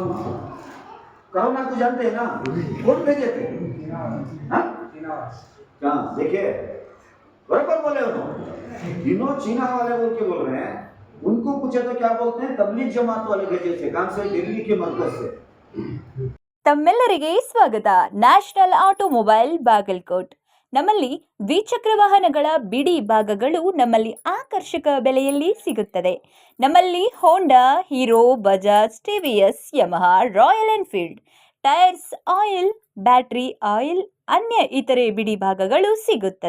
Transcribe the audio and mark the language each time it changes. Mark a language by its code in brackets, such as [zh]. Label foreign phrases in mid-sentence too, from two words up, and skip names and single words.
[hi] कोरोना को जानते हैं ना, कौन भेजे थे? कहाँ देखिए, बराबर बोले उन्होंने, जिन्हों चीना वाले बोल के बोल रहे हैं, उनको पूछे तो क्या बोलते हैं, तबलीग जमात वाले भेजे थे, कहाँ से? दिल्ली के मरकज से। [kn] ತಮ್ಮೆಲ್ಲರಿಗೆ ಸ್ವಾಗತ. ನ್ಯಾಷನಲ್ ಆಟೋಮೊಬೈಲ್ ಬಾಗಲಕೋಟ್. ನಮ್ಮಲ್ಲಿ ದ್ವಿಚಕ್ರ ವಾಹನಗಳ ಬಿಡಿ ಭಾಗಗಳು ನಮ್ಮಲ್ಲಿ ಆಕರ್ಷಕ ಬೆಲೆಯಲ್ಲಿ ಸಿಗುತ್ತದೆ. ನಮ್ಮಲ್ಲಿ ಹೋಂಡಾ, ಹೀರೋ, ಬಜಾಜ್, ಟಿವಿಎಸ್, ಯಮಹಾ, ರಾಯಲ್ ಎನ್ಫೀಲ್ಡ್, ಟೈರ್ಸ್, ಆಯಿಲ್, ಬ್ಯಾಟರಿ ಆಯಿಲ್, ಅನ್ಯ ಇತರೆ ಬಿಡಿ ಭಾಗಗಳು ಸಿಗುತ್ತದೆ.